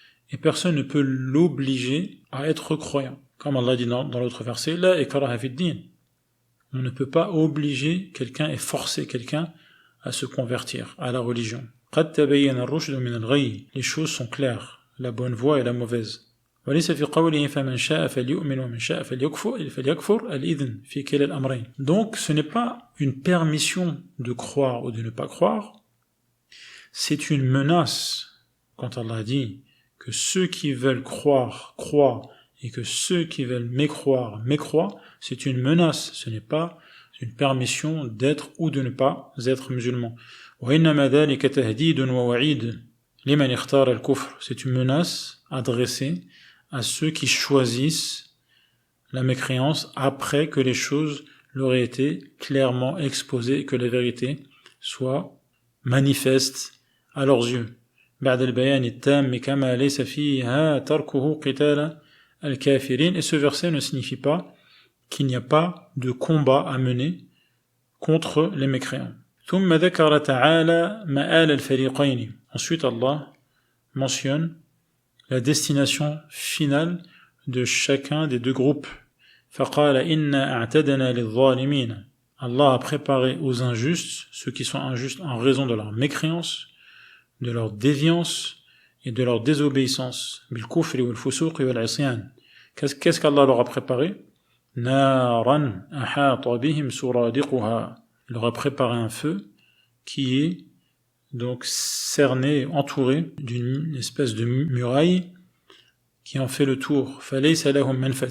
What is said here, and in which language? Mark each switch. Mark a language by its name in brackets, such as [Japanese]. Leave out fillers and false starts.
[French] Et personne ne peut l'obliger à être croyant. Comme Allah dit dans l'autre verset, [Arabic] لَا إِكْرَهَ فِي الدِّينِ. [French] On ne peut pas obliger quelqu'un et forcer quelqu'un à se convertir à la religion. [Arabic] قَدْ تَبَيَّنَ الرُّشْدُ مِنَ الْغَيِّ. [French] Les choses sont claires, la bonne voie et la mauvaise. [Arabic] وليس في قوله فمن شاء فليؤمن ومن شاء فليكفر الإذن في كلا الأمرين. [French] Donc ce n'est pas une permission de croire ou de ne pas croire, c'est une menace. Quand Allah dit que ceux qui veulent croire, croient, et que ceux qui veulent mécroire, mécroient, c'est une menace, ce n'est pas une permission d'être ou de ne pas être musulman. [Arabic] وإنما ذلك تهديد ووعيد لمن اختار الكفر. [French] C'est une menace adressée à ceux qui choisissent la mécréance après que les choses leur aient été clairement exposées et que la vérité soit manifeste à leurs yeux. [Arabic] بعد البيان التام كما ليس فيها تركه قتال الكافرين. [French] Et ce verset ne signifie pas qu'il n'y a pas de combat à mener contre les mécréants. [Arabic] ثم ذكر تعالى مآل الفريقين. [French] Ensuite Allah mentionne la destination finale de chacun des deux groupes. [Arabic] فقال إنا أعتدنا للظالمين. [French] Allah a préparé aux injustes, ceux qui sont injustes en raison de leur mécréance, de leur déviance et de leur désobéissance. [Arabic] بالكفر والفسوق والعصيان. [French] Qu'est-ce qu'Allah leur a préparé? [Arabic] نارا أحاط بهم سرادقها. [French] Il leur a préparé un feu qui est donc cerné, entouré d'une espèce de muraille qui en fait le tour. [Arabic] فَلَيْسَ لَهُمْ مَنْفَذٌ.